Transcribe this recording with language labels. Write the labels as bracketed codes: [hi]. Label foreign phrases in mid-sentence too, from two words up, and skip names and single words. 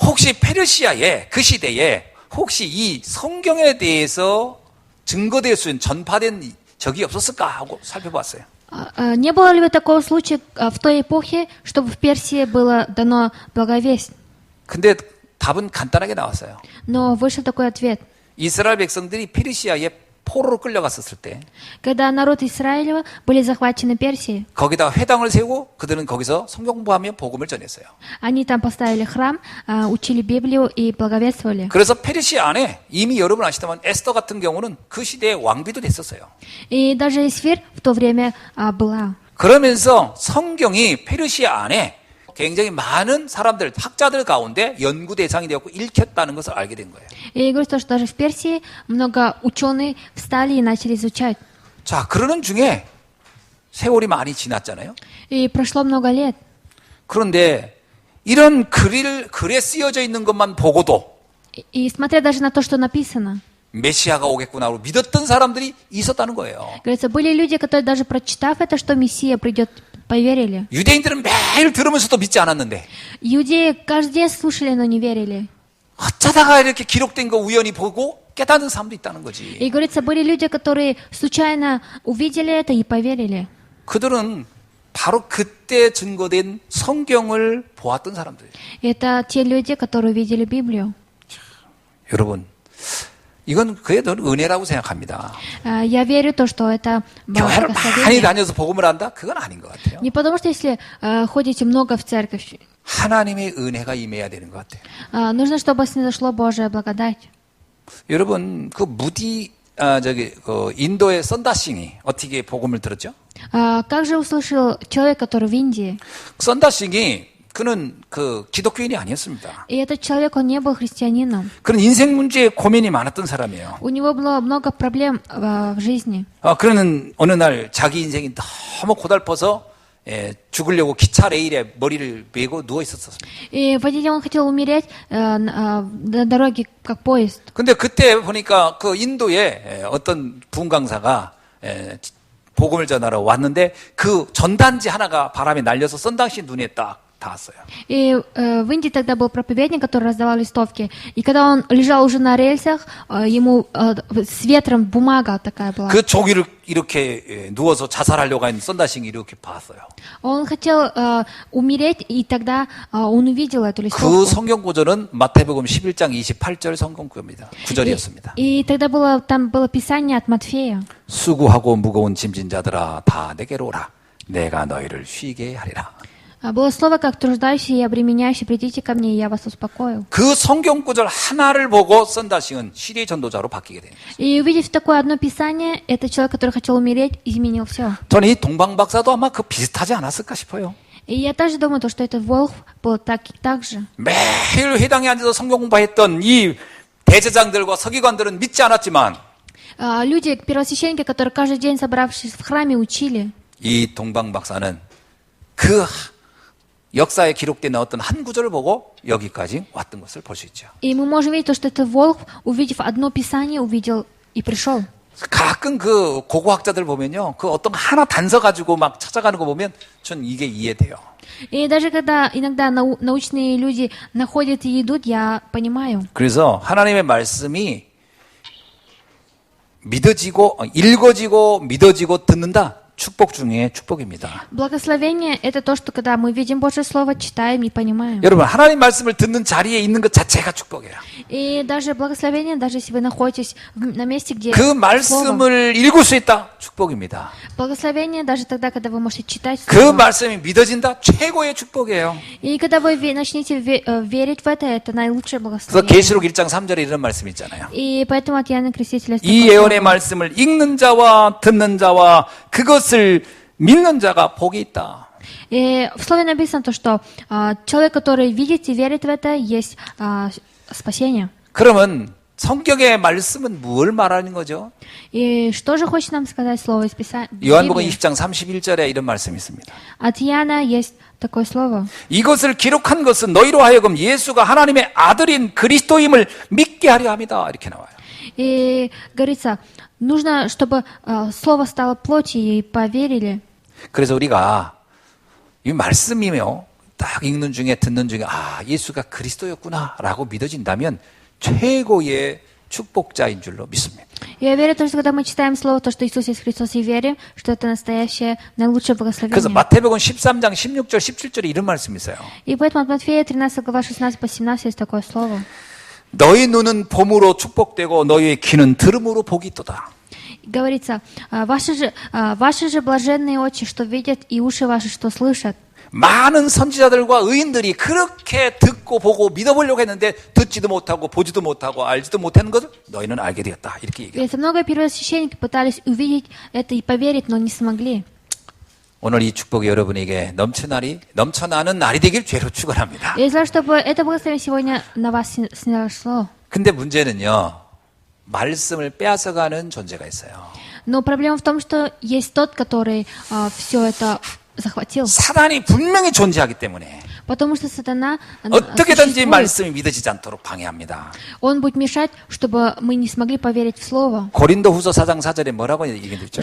[ko] 혹시 페르시아에 그 시대에 혹시 이 성경에 대해서 증거될 수 있는 전파된 적이 없었을까 하고 살펴봤어요. [ru] Не было ли такого случая в той эпохе, чтобы в Персии было дано благовесть? [ko] 근데 답은 간단하게 나왔어요. [ru] Но вышел такой ответ. [ko] 이스라엘 백성들이 페르시아에 포로로 끌려갔었을 때 [ru] Когда народ Израилева были захвачены Персией, [ko] 거기다 회당을 세우고 그들은 거기서 성경 공부하며 복음을 전했어요. [ru] они там поставили храм, учили Библию и благовествовали. [ko] 그래서 페르시아 안에 이미 여러분 아시다만 에스더 같은 경우는 그 시대의 왕비도 됐었어요. [ru] И даже Эсфир в то время была. [ko] 그러면서 성경이 페르시아 안에 굉장히 많은 사람들, 학자들 가운데 연구 대상이 되었고 읽혔다는 것을 알게 된 거예요. [ru] И я говорю, что даже в Персии много ученых встали и начали изучать. [ko] 자, 그러는 중에 세월이 많이 지났잖아요. [ru] И прошло много лет. [ko] 그런데 이런 글에 쓰여져 있는 것만 보고도 [ru] И смотря даже на то, что написано, [ko] 메시아가 오겠구나로 믿었던 사람들이 있었다는 거예요. [ru] говорится, были люди, которые даже прочитав это, что Мессия придет, поверили. [ko] 유대인들은 매일 들으면서도 믿지 않았는데 [ru] Иудеи каждый день слушали, но не верили. [ko] 어쩌다가 이렇게 기록된 거 우연히 보고 깨닫는 사람도 있다는 거지. [ru] И говорится, были люди, которые случайно увидели это и поверили. [ko] 그들은 바로 그때 증거된 성경을 보았던 사람들이에요. [ru] Это те люди, которые увидели Библию. [ko] 여러분, 이건 그래도 은혜라고 생각합니다. [ru] Я верю то, что это [ko] 교회를 많이 [ru] благословение. [ko] 다녀서 복음을 한다? 그건 아닌 것 같아요. [ru] Не потому, что если ходите много в церковь, [ko] 하나님의 은혜가 임해야 되는 것 같아요. [ru] нужно, чтобы снизошло Божия благодать. [ko] 여러분, 그 인도의 썬다싱이 어떻게 복음을 들었죠? [ru] Как же услышал человек, который в Индии? [ko] 썬다싱이 그는 기독교인이 아니었습니다. [ru] И этот человек, он не был христианином. [ko] 그는 인생 문제에 고민이 많았던 사람이에요. [ru] У него было много проблем в жизни. [ko] 그는 어느 날 자기 인생이 너무 고달퍼서 죽으려고 기차 레일에 머리를 메고 누워 있었습니다. [ru] И в один день он хотел умереть на дороге, как поезд. [ko] 근데 그때 보니까 그 인도에 어떤 부흥 강사가 복음을 전하러 왔는데 그 전단지 하나가 바람에 날려서 썬당시 눈에 딱 닿았어요. [ru] И в Индии тогда был проповедник, который раздавал листовки. И когда он лежал уже на рельсах, ему с ветром бумага такая была. [ko] 그 종이를 이렇게 누워서 자살하려고 하는 썬다싱이 이렇게 봤어요. [ru] Он хотел умереть, и тогда он увидел эту [ko] 그 [ru] листовку. [ko] 성경 구절은 마태복음 11장 28절 성경 구절이었습니다. [ru] И тогда там было писание от Матфея. [ko] 수고하고 무거운 짐진 자들아 다 내게로 오라. 내가 너희를 쉬게 하리라. [ru] Было слово, как труждающие и обременяющие, придите ко мне, и я вас успокою. [ko] 그 성경 구절 하나를 보고 썬다싱은 시리의 전도자로 바뀌게 됩니다. [ru] И увидев такое одно писание, этот человек, который хотел умереть, изменил все. [ko] 저는 이 동방박사도 아마 비슷하지 않았을까 싶어요. [ru] И я также думаю, что этот Волх был так же. [ko] 매일 회당에 앉아서 성경 공부했던 이 대제장들과 서기관들은 믿지 않았지만 [ru] Люди, первосвященники, которые каждый день, собравшись в храме, учили. [ko] 이 동방박사는 그 역사에 기록된 어떤 한 구절을 보고 여기까지 왔던 것을 볼 수 있죠. [ru] И мы можем видеть, что этот Волх, увидев одно писание, увидел и пришел. [ko] 가끔 그 고고학자들 보면요, 그 어떤 하나 단서 가지고 막 찾아가는 거 보면 전 이게 이해돼요. [ru] И даже когда иногда научные люди находят и идут, я понимаю. [ko] 그래서 하나님의 말씀이 읽어지고 믿어지고 듣는다. 축복 중에 축복입니다. [ru] Благословение – это то, что когда мы видим Божье Слово, читаем и понимаем. [ko] 여러분, 하나님 말씀을 듣는 자리에 있는 것 자체가 축복이에요. [ru] И даже благословение, даже если вы находитесь на месте, где [ko] 그 [ru] Слово. [ko] 말씀을 읽을 수 있다. 축복입니다. [ru] Благословение даже тогда, когда вы можете читать [ko] 그 [ru] Слово. [ko] 말씀이 믿어진다. 최고의 축복이에요. [ru] И когда вы начнете верить в это наилучшее [ko] 그래서 [ru] благословение. [ko] 계시록 1장 3절에 이런 말씀이 있잖아요. [ru] И поэтому от Иоанна Крестителя [ko] 이 [ru] такое [ko] 예언의 [ru] слово. [ko] 말씀을 읽는 자와 듣는 자와 그것을 믿는 자가 복이 있다. [ru] И в слове написано то, что человек, который видит и верит в это, есть спасение. [ko] 그러면 성경의 말씀은 뭘 말하는 거죠? [ru] И что же хочет нам сказать слово из Писания? [ko] 요한복음 20장 31절에 이런 말씀이 있습니다. [ru] От Иоанна есть такое слово. [ko] 이것을 기록한 것은 너희로 하여금 예수가 하나님의 아들인 그리스도임을 믿게 하려 함이다. 이렇게 나와요. [ru] И говорится, нужно, чтобы слово стало плотью и поверили. [ko] 그래서 우리가 이 말씀이며 딱 읽는 중에 듣는 중에 예수가 그리스도였구나라고 믿어진다면 최고의 축복자인 줄로 믿습니다. [ru] Я верю, что когда мы читаем слово, то, что Иисус есть Христос, и верим, что это настоящее, наилучшее [ko] 그래서 [ru] благословение. [ko] 마태복음 13장 16절 17절에 이런 말씀이 있어요. [ru] И поэтому от Матфея 13 глава 16 по 17 есть такое слово. [ko] 너희 눈은 봄으로 축복되고 너희의 귀는 들음으로 복이 있도다. [ru] Говорится, ваши же блаженные очи, что видят, и уши ваши, что слышат. [ko] 많은 선지자들과 의인들이 그렇게 듣고 보고 믿어보려고 했는데 듣지도 못하고 보지도 못하고 알지도 못하는 것을 너희는 알게 되었다. 이렇게 얘기해요. [ru] Говорится, много первосвященников пытались увидеть это и поверить, но не смогли. [ko] 오늘 이 축복이 여러분에게 넘쳐나는 날이 되길 죄로 축원합니다. [ru] Я желаю, чтобы это благословение сегодня на вас снизошло. [ko] 근데 문제는요, 말씀을 빼앗아가는 존재가 있어요. [ru] Но проблема в том, что есть тот, который все это захватил. [ko] 사단이 분명히 존재하기 때문에 [ru] Потому что сатана [ko] 어떻게든지 [ru] существует. [ko] 말씀이 믿어지지 않도록 방해합니다. [ru] Он будет мешать, чтобы мы не смогли поверить в Слово. [ko] 고린도후서 4장 4절에 뭐라고 얘기했죠?